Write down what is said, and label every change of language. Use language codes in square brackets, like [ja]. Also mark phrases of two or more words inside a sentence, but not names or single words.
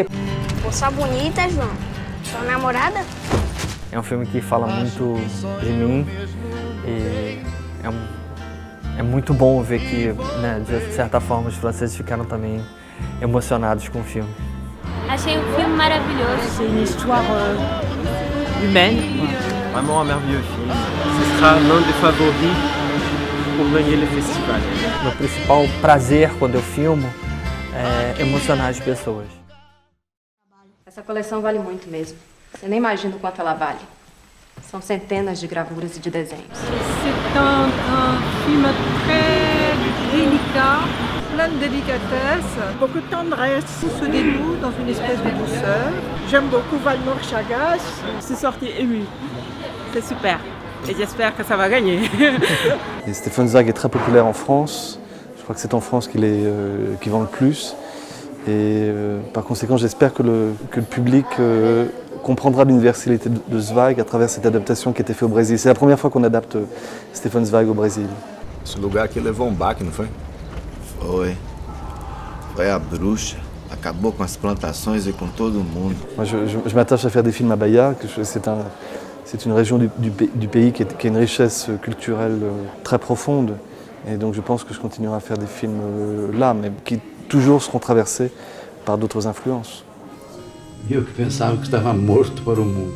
[pt] Pô, só bonita, João. Sua namorada? É um filme que fala muito de mim e é muito bom ver que, né, de certa forma, os franceses ficaram também emocionados com o filme. Achei o filme maravilhoso. [fr] C'est une histoire humaine. Vraiment un merveilleux film. Ce sera l'un des favoris pour gagner le festival. [pt] Meu principal prazer quando eu filmo é emocionar as pessoas. Essa coleção vale muito mesmo. Você nem imagina o quanto ela vale. São centenas de gravuras e de desenhos. [fr] C'est un film très délicat, plein de délicatesse, beaucoup de tendresse. Tout se dénoue dans une espèce de douceur. J'aime beaucoup Valmore Chagas. C'est sorti ému. C'est super. Et j'espère que ça va gagner. Et Stéphane Zweig est très populaire en France. Je crois que c'est en France qu'il vend le plus. Et par conséquent, j'espère que le public comprendra l'universalité de Zweig à travers cette adaptation qui a été faite au Brésil. C'est la première fois qu'on adapte Stefan Zweig au Brésil. [pt] Esse lugar aqui levou baque, não foi? Foi. foi a bruxa. Acabou com as plantações et com todo mundo. [fr] Moi, je m'attache à faire des films à Bahia. C'est une région du pays qui a une richesse culturelle très profonde. Et donc je pense que je continuerai à faire des films là, mais qui toujours seront traversés par d'autres influences. [pt] Eu que pensava que estava morto para o mundo.